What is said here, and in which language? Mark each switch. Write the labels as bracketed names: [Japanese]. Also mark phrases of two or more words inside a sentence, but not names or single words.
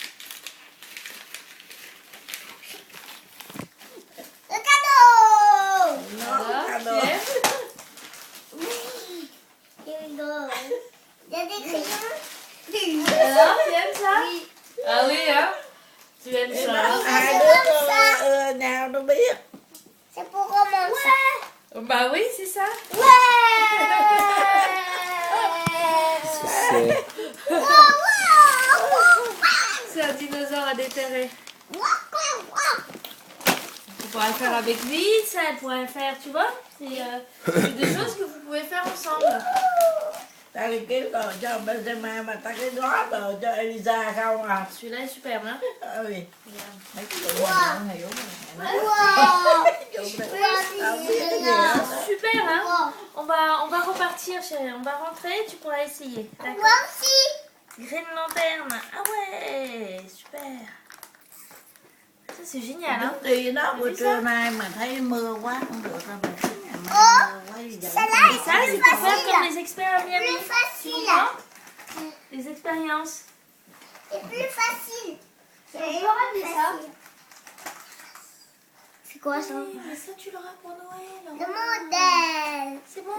[French] Le cadeau! Non, Alors, cadeau. tu aimes? Oui. Il y a des crayons. Alors, tu aimes ça? Oui. Ah oui, hein? Tu aimes Et ça? non, Hein? [Vietnamese] hai đứa nào nó biết. [French] C'est pour commencer. Bah oui, c'est ça. Ouais! C'est C'est un dinosaure à déterrer. On pourra le faire avec lui, ça, elle pourrait le faire, tu vois? C'est des choses que vous pouvez faire ensemble. [Vietnamese] Ta đi kiếm đồ cho Benzema mà ta cái gói đồ cho Elisa không à? [French] Celui-là est superbe, hein? [Vietnamese] Ơi, [French] Regarde. [Vietnamese] mấy cái đồ này không hiểu mà. [French] Wow! [Vietnamese] Không biết cái gì hết. [French] Super, hein? On va repartir, chérie. On va rentrer, tu pourras essayer. D'accord? Moi aussi. Green lanterne. Ah ouais, super. Ça, c'est génial, hein? [Vietnamese] Đi đó [French] T'as [Vietnamese] buổi [French] vu [Vietnamese] trưa [French] ça? [Vietnamese] nay mà thấy mưa quá không được đâu, mình thấy ngày mai mưa quá gì vậy? [French] Celle-là, Et ça, c'est pour faire comme les experts à Miami. Plus Tu facile. comprends? Les expériences. C'est plus facile. On peut ramener ça. C'est quoi ça? Oui, mais ça, tu l'auras pour Noël. Le modèle. C'est bon.